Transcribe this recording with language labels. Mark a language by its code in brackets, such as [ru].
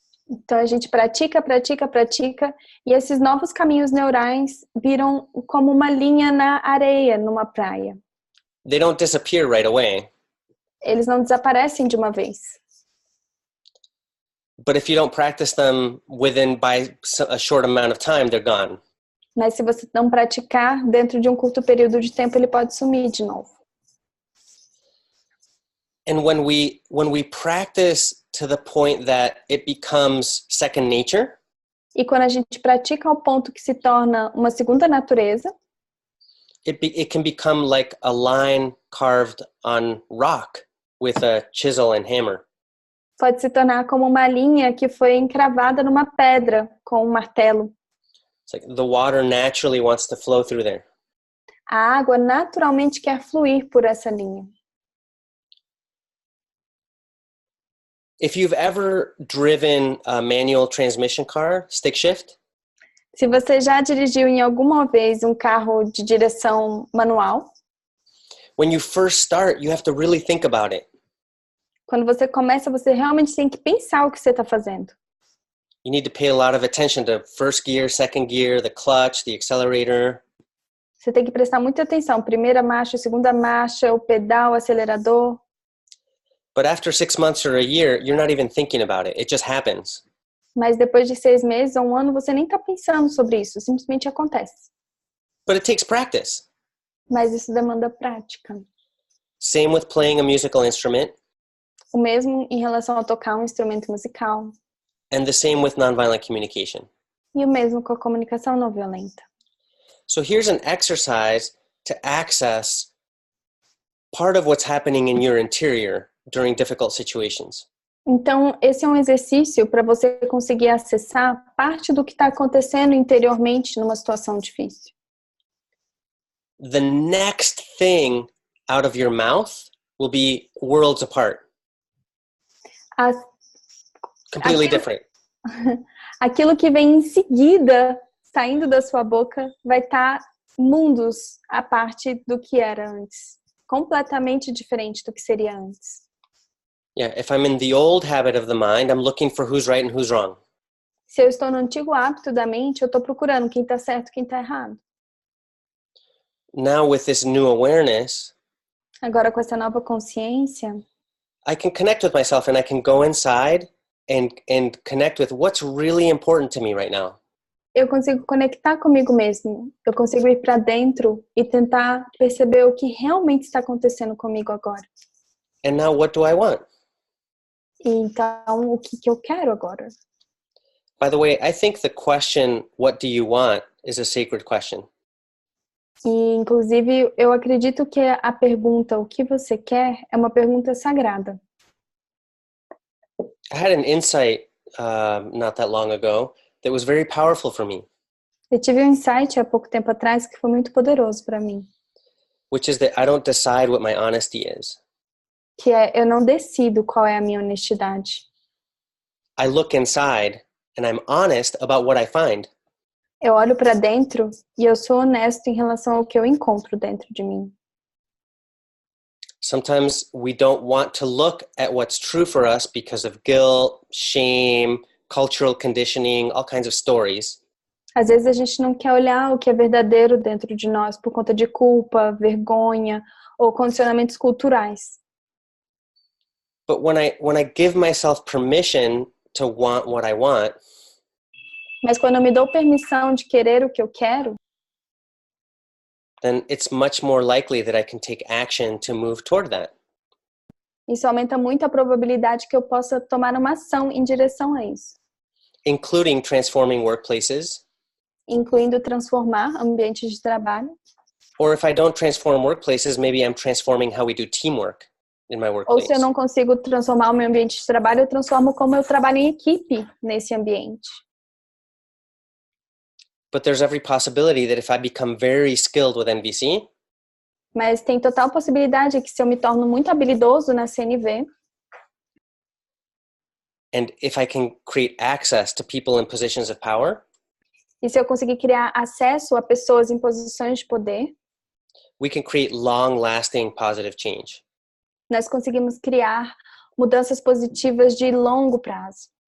[pt] Então a gente pratica, e esses novos caminhos neurais viram como uma linha na areia, numa praia. [en] They don't disappear right away. [pt] Eles não desaparecem de uma vez. [en] But if you don't practice them by a short amount of time, they're gone. [pt] Mas se você não praticar, dentro de um curto período de tempo, ele pode sumir de novo. [en] And when we practice to the point that it becomes second nature, [pt] e quando a gente pratica ao ponto que se torna uma segunda natureza, [en] it can become like a line carved on rock with a chisel and hammer. [pt] Pode se tornar como uma linha que foi encravada numa pedra com um martelo. [en] It's like the water naturally wants to flow through there. [pt] A água naturalmente quer fluir por essa linha. [en] If you've ever driven a manual transmission car, stick shift, [pt] se você já dirigiu em alguma vez um carro de direção manual, [en] when you first start, you have to really think about it. [pt] Quando você começa, você realmente tem que pensar o que você está fazendo. [en] You need to pay a lot of attention to first gear, second gear, the clutch, the accelerator. [pt] Você tem que prestar muita atenção. Primeira marcha, segunda marcha, o pedal, o acelerador. [en] But after 6 months or a year, you're not even thinking about it. It just happens. [pt] Mas depois de 6 meses ou um ano, você nem está pensando sobre isso. Simplesmente acontece. [en] But it takes practice. [pt] Mas isso demanda prática. [en] Same with playing a musical instrument. [pt] O mesmo em relação a tocar um instrumento musical. [en] And the same with nonviolent communication. [pt] E o mesmo com a comunicação não violenta. [en] So here's an exercise to access part of what's happening in your interior during difficult situations. [pt] Então, esse é um exercício para você conseguir acessar parte do que está acontecendo interiormente numa situação difícil. [en] The next thing out of your mouth will be worlds apart. Completely different. [pt] Aquilo que vem em seguida, saindo da sua boca, vai estar mundos à parte do que era antes. Completamente diferente do que seria antes. [en] Yeah, if I'm in the old habit of the mind, I'm looking for who's right and who's wrong. [pt] Se eu estou no antigo hábito da mente, eu estou procurando quem está certo e quem está errado. [en] Now with this new awareness, [pt] Agora, com essa nova consciência, [en] I can connect with myself and I can go inside and connect with what's really important to me right now. [pt] eu consigo conectar comigo mesmo. Eu consigo ir para dentro e tentar perceber o que realmente está acontecendo comigo agora. [en] And now what do I want? [pt] E então, o que eu quero agora? [en] By the way, I think the question, what do you want, is a sacred question. [pt] E, inclusive, eu acredito que a pergunta, o que você quer, é uma pergunta sagrada. [en] I had an insight not that long ago that was very powerful for me, [pt] Eu tive um insight há pouco tempo atrás que foi muito poderoso para mim, [en] which is that I don't decide what my honesty is. [pt] que é, eu não decido qual é a minha honestidade. [en] I look inside and I'm honest about what I find. [pt] Eu olho para dentro e eu sou honesto em relação ao que eu encontro dentro de mim. [en] Sometimes we don't want to look at what's true for us because of guilt, shame, cultural conditioning, all kinds of stories. [pt] Às vezes a gente não quer olhar o que é verdadeiro dentro de nós por conta de culpa, vergonha ou condicionamentos culturais. [en] But when I give myself permission to want what I want, [pt] Mas quando eu me dou permissão de querer o que eu quero, [en] then it's much more likely that I can take action to move toward that. [pt] isso aumenta muito a probabilidade que eu possa tomar uma ação em direção a isso, [en] Including transforming workplaces, [pt] incluindo transformar ambientes de trabalho. [en] or if I don't transform workplaces, maybe I'm transforming how we do teamwork in my [pt] Ou [en] workplace. [pt] se eu não consigo transformar o meu ambiente de trabalho, eu transformo como eu trabalho em equipe nesse ambiente. [en] But there's every possibility that if I become very skilled with NVC, [pt] Mas tem total possibilidade que se eu me torno muito habilidoso na CNV, [en] and if I can create access to people in positions of power, [pt] e se eu conseguir criar acesso a pessoas em posições de poder, [en] we can create long-lasting positive change. [pt] nós conseguimos criar mudanças positivas de longo prazo.